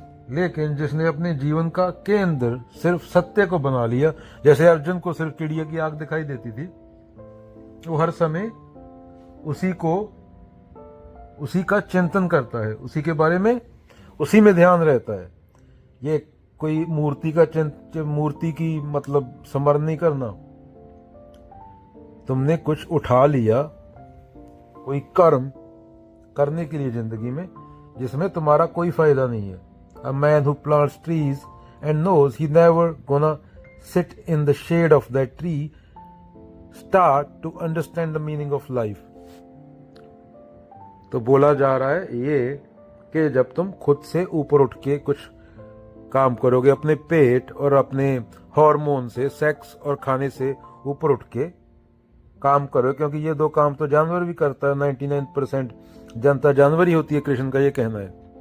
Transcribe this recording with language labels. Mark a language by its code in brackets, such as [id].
[hi] लेकिन जिसने अपने जीवन का केंद्र सिर्फ सत्य को बना लिया, जैसे अर्जुन को सिर्फ चिड़िया की आंख दिखाई देती थी, वो हर समय उसी का चिंतन करता है, उसी के बारे में, उसी में ध्यान रहता है। ये कोई मूर्ति की मतलब स्मरण नहीं करना। तुमने कुछ उठा लिया, कोई कर्म करने के लिए जिंदगी में, जिसमें तुम्हारा कोई फायदा नहीं है। [en] A man who plants trees and knows he never gonna sit in the shade of that tree start to understand the meaning of life. [hi] तो बोला जा रहा है ये कि जब तुम खुद से ऊपर उठ के कुछ काम करोगे, अपने पेट और अपने हार्मोन से, सेक्स और खाने से ऊपर उठ के काम करो, क्योंकि ये 2 काम तो जानवर भी करता है। 99% जनता जानवर ही होती है, कृष्ण का ये कहना है।